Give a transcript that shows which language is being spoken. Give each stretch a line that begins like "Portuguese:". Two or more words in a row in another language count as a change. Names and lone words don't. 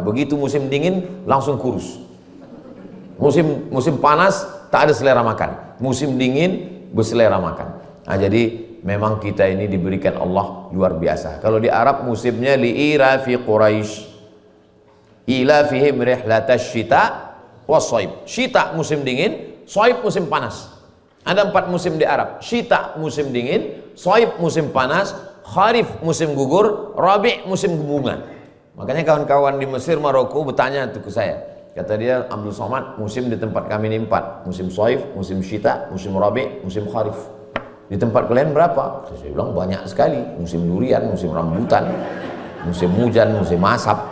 Indonesian: Begitu musim dingin langsung kurus. Musim panas tak ada selera makan, musim dingin berselera makan. Nah, jadi memang kita ini diberikan Allah luar biasa. Kalau di Arab musimnya
Arabic: لإيلاف قريش إيلافهم رحلة الشتاء والصيف.
Indonesian: Syita musim dingin, shaib musim panas. Ada 4 musim di Arab. Syita musim dingin, shaib musim panas, kharif musim gugur, rabi' musim bunga. Makanya kawan-kawan di Mesir, Maroko bertanya tuh ke saya. Kata dia, Abdul Somad, musim di tempat kami ini 4. Musim shaif, musim syita, musim rabi', musim kharif. Di tempat kalian berapa? Saya bilang banyak sekali. Musim durian, musim rambutan, musim hujan, musim asap.